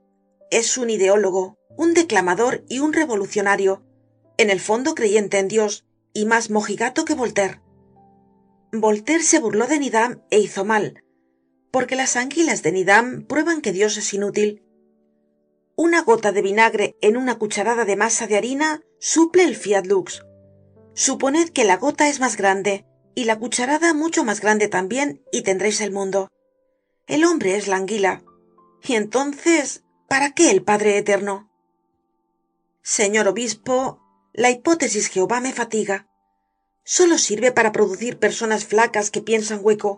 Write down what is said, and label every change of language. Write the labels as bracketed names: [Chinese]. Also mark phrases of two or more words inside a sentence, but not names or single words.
[Spanish] Es un ideólogo, un declamador y un revolucionario, en el fondo creyente en Dios y más mojigato que Voltaire. Voltaire se burló de Needham e hizo mal, porque las anguilas de Needham prueban que Dios es inútil. Una gota de vinagre en una cucharada de masa de harina suple el [Latin] fiat lux. [Spanish] Suponed que la gota es más grande y la cucharada mucho más grande también y tendréis el mundo. El hombre es la anguila. Y entonces, ¿para qué el Padre Eterno? Señor obispo, la hipótesis Jehová me fatiga. Solo sirve para producir personas flacas que piensan hueco.